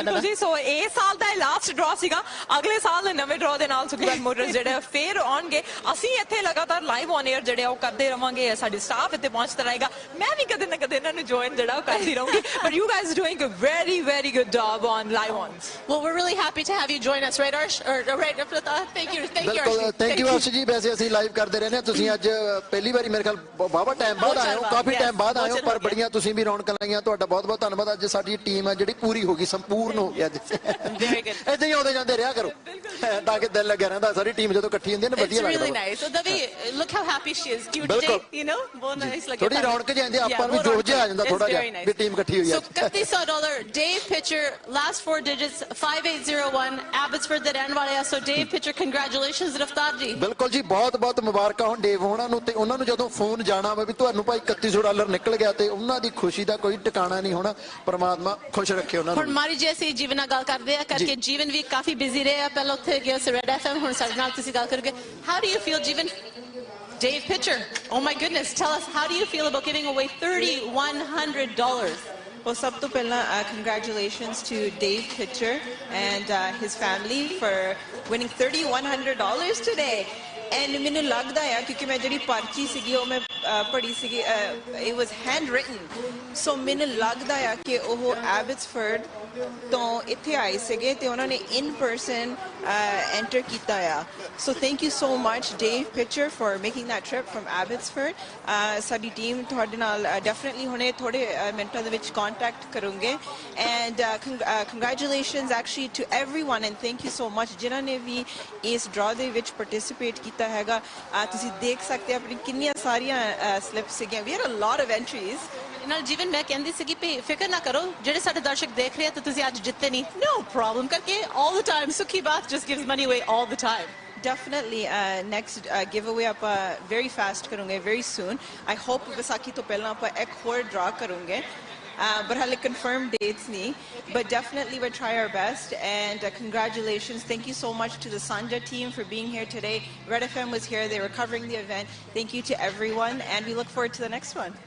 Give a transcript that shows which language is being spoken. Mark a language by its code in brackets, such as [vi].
[pa] ਬਿਲਕੁਲ ਜੀ ਸੋ ਇਹ ਸਾਲ ਦਾ ਲਾਸਟ ਡਰਾ ਸੀਗਾ ਅਗਲੇ ਸਾਲ ਨਵੇਂ ਡਰਾ ਦੇ ਨਾਲ ਸੁਖੀ ਬਾਤ ਮੋਟਰਸ ਜਿਹੜੇ ਫੇਰ ਆਉਣਗੇ ਅਸੀਂ ਇੱਥੇ ਲਗਾਤਾਰ ਲਾਈਵ ਔਨ 에ਅਰ ਜਿਹੜੇ ਉਹ ਕਰਦੇ ਰਵਾਂਗੇ ਸਾਡੀ ਸਟਾਫ ਇੱਥੇ ਪਹੁੰਚਦਾ ਰਹੇਗਾ ਮੈਂ ਵੀ ਕਦੇ ਨਾ ਕਦੇ ਇਹਨਾਂ ਨੂੰ ਜੁਆਇਨ ਜਿਹੜਾ ਉਹ ਕਰਦੀ ਰਹੂੰਗੀ [en] but you guys are doing a very very good job on live ons well we're really happy to have you join us right Arsh or right thank you [pa] ਬਿਲਕੁਲ ਥੈਂਕ ਯੂ ਅਰਸ਼ ਜੀ ਵੈਸੇ ਅਸੀਂ live ਕਰਦੇ ਰਹਿੰਦੇ ਹਾਂ ਤੁਸੀਂ ਅੱਜ ਪਹਿਲੀ ਵਾਰੀ ਮੇਰੇ ਖਿਆਲ ਬਾਵਾ ਟਾਈਮ ਬਾਅਦ ਆਏ ਹੋ ਕਾਫੀ ਟਾਈਮ ਬਾਅਦ ਆਏ ਹੋ ਪਰ ਬੜੀਆਂ ਤੁਸੀਂ ਵੀ ਰੌਣਕਾਂ ਲਾਈਆਂ ਤੁਹਾਡਾ ਬਹੁਤ ਬਹੁਤ ਧੰਨਵਾਦ ਅੱਜ ਸਾਡੀ ਟੀਮ ਹੈ ਜਿਹੜੀ ਪੂਰੀ ਹੋ ਗਈ ਸੰਪੂਰਨ ਹੋ ਗਈ ਅੱਜ ਏਦਾਂ ਹੀ ਆਉਂਦੇ ਜਾਂਦੇ ਰਿਹਾ ਕਰੋ ਤਾਂ ਕਿ ਦਿਲ ਲੱਗਿਆ ਰਹਿੰਦਾ ਸਾਰੀ ਟੀਮ ਜਦੋਂ ਇਕੱਠੀ ਹੁੰਦੀ ਹੈ ਨਾ ਵਧੀਆ ਲੱਗਦਾ [en] really nice so Davi look how happy she is cute today you know ਬਹੁਤ nice ਲੱਗਿਆ [pa] ਥੋੜੀ ਰੌਣਕ ਜਾਂਦੀ ਆਪਾਂ ਨੂੰ ਜੋਸ਼ ਜਿਹਾ ਆ ਜਾਂਦਾ ਥੋੜਾ ਜਿਹਾ ਵੀ ਟੀਮ ਇਕੱਠੀ ਹੋਈ ਹੈ [en] so $31 Dave Pitcher last 4 digits 5801 Abbotsford [pa] ਦੇ ਰਹਿਣ ਵਾਲੇ ਆ [en] so Dave Pitcher congratulations Raftaar ji [pa] ਬਿਲਕੁਲ ਜੀ ਬਹੁਤ ਬਹੁਤ ਮੁਬਾਰਕਾਂ ਹੋਣ ਡੇਵ ਹੋਣਾ ਨੂੰ ਤੇ ਉਹਨਾਂ ਨੂੰ ਜਦੋਂ ਫੋਨ ਜਾਣਾ ਵਾ ਵੀ ਤੁਹਾਨੂੰ ਭਾਈ $3100 ਨਿਕਲ ਗਿਆ ਤੇ ਉਹਨਾਂ ਦੀ ਖੁਸ਼ੀ ਦਾ ਕੋਈ ਟਿਕਾਣਾ ਨਹੀਂ ਹੋਣਾ ਪਰਮਾਤਮਾ ਖੁਸ਼ ਰੱਖੇ ਉਹਨਾਂ ਨੂੰ ਹੁਣ ਮਾਰੀ ਜੀ ਅਸੀਂ ਜੀਵਨ ਨਾਲ ਗੱਲ ਕਰਦੇ ਆ ਕਰਕੇ ਜੀਵਨ ਵੀ ਕਾਫੀ ਬਿਜ਼ੀ ਰਿਹਾ ਪਹਿਲਾਂ ਉੱਥੇ ਗਿਆ ਸੀ ਰੈਡ ਐਫਐਮ ਹੁਣ ਸਾਡੇ ਨਾਲ ਤੁਸੀਂ ਗੱਲ ਕਰੋਗੇ [en] how do you feel [pa] Jeevan Dave Pitcher [en] oh my goodness tell us how do you feel about giving away $3,100 Well, [pa] sab to pehla, [en] congratulations to Dave Pitcher and his family for winning $3,100 today. [pa] And ਮੈਨੂੰ ਲੱਗਦਾ ਹੈ ਕਿਉਂਕਿ ਮੈਂ ਜਿਹੜੀ ਪਰਚੀ ਸੀਗੀ ਉਹ ਮੈਂ ਪੜ੍ਹੀ ਸੀਗੀ [en] it was handwritten so [pa] ਮੈਨੂੰ ਲੱਗਦਾ ਹੈ ਕਿ ਉਹ ਐਬਟਸਫੋਰਡ ਤੋਂ ਇੱਥੇ ਆਏ ਸੀਗੇ ਤੇ ਉਹਨਾਂ ਨੇ [en] in person enter [pa] ਕੀਤਾ ਆ [en] so thank you so much Dave Pitcher for making that trip from Abbotsford [pa] ਸਾਡੀ ਟੀਮ ਤੁਹਾਡੇ ਨਾਲ [en] definitely [pa] ਹੁਣੇ ਥੋੜੇ ਮਿੰਟਾਂ ਦੇ ਵਿੱਚ [en] contact [pa] ਕਰੂੰਗੇ [en] and congratulations actually to everyone and thank you so much [pa] ਜਿਨ੍ਹਾਂ ਨੇ ਵੀ ਇਸ [en] draw [pa] ਦੇ ਵਿੱਚ [en] participate [pa] ਕੀਤਾ ਹੈਗਾ ਤੁਸੀਂ ਦੇਖ ਸਕਦੇ ਆਪਣੀ ਕਿੰਨੀਆਂ ਸਾਰੀਆਂ ਸਲਿੱਪਸ ਸੀਗੀਆਂ [en] we had a lot of entries [pa] ਨਾਲ ਜੀਵਨ ਮੈਂ ਕਹਿੰਦੀ ਸੀਗੀ ਵੀ ਫਿਕਰ ਨਾ ਕਰੋ ਜਿਹੜੇ ਸਾਡੇ ਦਰਸ਼ਕ ਦੇਖ ਰਹੇ ਆ ਤੇ ਤੁਸੀਂ ਅੱਜ ਜਿੱਤੇ ਨਹੀਂ [en] no problem [pa] ਕਰਕੇ [en] all the time [pa] ਸੁਖੀ ਬਾਤ [en] just gives money away all the time definitely next giveaway [pa] ਆਪਾਂ [en] very fast [pa] ਕਰੂੰਗੇ [en] very soon I hope Vaisakhi [pa] ਤੋਂ ਪਹਿਲਾਂ ਆਪਾਂ ਇੱਕ ਹੋਰ [en] draw ਕਰੂੰਗੇ but [pa] halle [en] confirmed dates [pa] nahi [en] but definitely we'll try our best and congratulations thank you so much to the Sanjha team for being here today Red FM was here they were covering the event thank you to everyone and we look forward to the next one